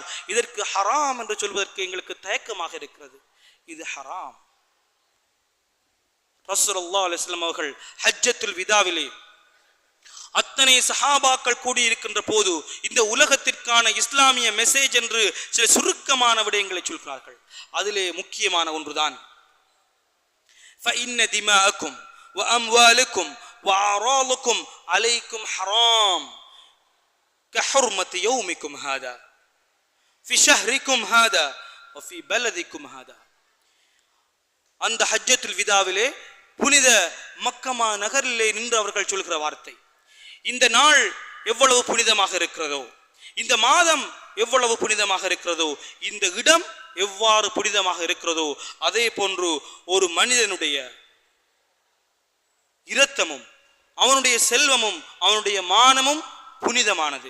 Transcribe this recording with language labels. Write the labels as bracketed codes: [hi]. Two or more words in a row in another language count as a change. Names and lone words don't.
[ta] இதற்கு ஹராம் என்று சொல்வதற்கு எங்களுக்கு தயக்கமாக இருக்கிறது. இது ஹராம். [ar] رسول الله عليه وسلم [ta] அவர்கள் ஹஜ்ஜத்துல் விதாவிலே அத்தனை சஹாபாக்கள் கூடியிருக்கின்ற போது இந்த உலகத்திற்கான இஸ்லாமிய மெசேஜ் என்று சில சுருக்கமான விடயங்களை சொல்கிறார்கள். அதிலே முக்கியமான ஒன்றுதான் [ar] فإن دماءكم وأموالكم وأعراضكم عليكم حرام كحرمة يومكم هذا في شهركم هذا وفي بلدكم هذا. [ta] அந்த ஹஜ்ஜத்துல் விதாவிலே புனித மக்கமா நகரிலே நின்று அவர்கள் சொல்கிற வார்த்தை, இந்த நாள் எவ்வளவு புனிதமாக இருக்கிறதோ, இந்த மாதம் எவ்வளவு புனிதமாக இருக்கிறதோ, இந்த இடம் எவ்வாறு புனிதமாக இருக்கிறதோ, அதே போன்று ஒரு மனிதனுடைய இரத்தமும் அவனுடைய செல்வமும் அவனுடைய மானமும் புனிதமானது.